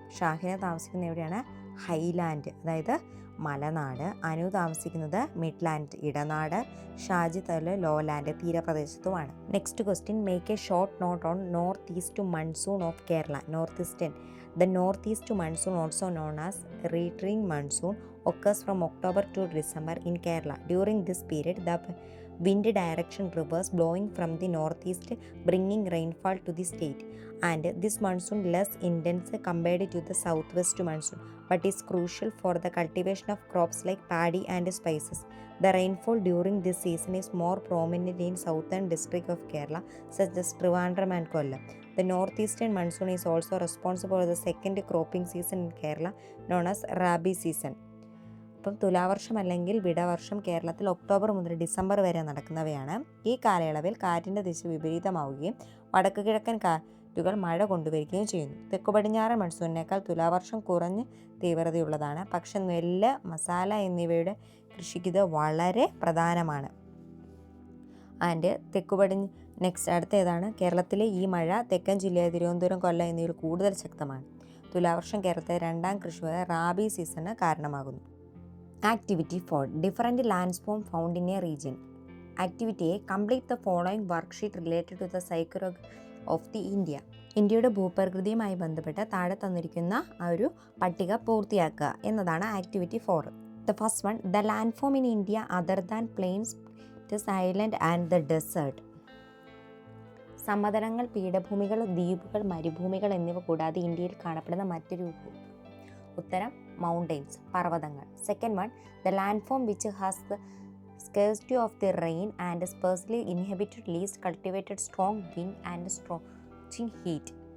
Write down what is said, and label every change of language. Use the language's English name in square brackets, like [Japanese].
[Malayalam] ഷാഹിന താമസിക്കുന്ന എവിടെയാണ്? ഹൈലാൻഡ്, അതായത് മലനാട്. അനു താമസിക്കുന്നത് Midland, Idanad. Shaji lowland, തീരപ്രദേശത്തുമാണ്. Next question. [English] Make a short note on north east monsoon of Kerala. North eastern. The north east monsoon also known as retreating monsoon occurs from October to December in Kerala. During this period, the wind direction reverse blowing from the northeast, bringing rainfall to the state. And this monsoon less intense compared to the southwest monsoon, but is crucial for the cultivation of crops like paddy and spices. The rainfall during this season is more prominent in southern district of Kerala, such as Trivandrum and Kollam. The northeastern monsoon is also responsible for the second cropping season in Kerala, known as Rabi season. [Malayalam] അപ്പം തുലാവർഷം അല്ലെങ്കിൽ വിടവർഷം കേരളത്തിൽ October മുതൽ December വരെ നടക്കുന്നവയാണ്. ഈ കാലയളവിൽ കാറ്റിൻ്റെ ദിശ വിപരീതമാവുകയും വടക്ക് കിഴക്കൻ കാറ്റുകൾ മഴ കൊണ്ടുവരികയും ചെയ്യുന്നു. തെക്കു പടിഞ്ഞാറൻ മൺസൂണിനേക്കാൾ തുലാവർഷം കുറഞ്ഞ് തീവ്രതയുള്ളതാണ്. പക്ഷെ നെല്ല്, മസാല എന്നിവയുടെ കൃഷിക്ക് ഇത് വളരെ പ്രധാനമാണ്. ആൻഡ് അടുത്ത ഏതാണ്? കേരളത്തിലെ ഈ മഴ തെക്കൻ ജില്ലയായ തിരുവനന്തപുരം, കൊല്ലം എന്നിവയിൽ കൂടുതൽ ശക്തമാണ്. തുലാവർഷം കേരളത്തിലെ രണ്ടാം കൃഷിയായ റാബി സീസണിന് കാരണമാകുന്നു. [English] Activity 4. Different landsform found in a region. Activity A. Complete the following worksheet related to the psychology of the India. [Malayalam] ഇന്ത്യയുടെ ഭൂപ്രകൃതിയുമായി ബന്ധപ്പെട്ട് താഴെ തന്നിരിക്കുന്ന ആ ഒരു പട്ടിക പൂർത്തിയാക്കുക എന്നതാണ് activity 4. [English] The first one, the landform in India other than plains, it is island and the desert. [Malayalam] സമതലങ്ങൾ, പീഠഭൂമികൾ, ദ്വീപുകൾ, മരുഭൂമികൾ എന്നിവ കൂടാതെ ഇന്ത്യയിൽ കാണപ്പെടുന്ന മറ്റൊരു ഉത്തരം മൗണ്ടെയ്ൻസ്, പർവ്വതങ്ങൾ. [English] Second one, the landform which has the scarcity of the rain and sparsely inhabited least cultivated strong wind and scorching heat.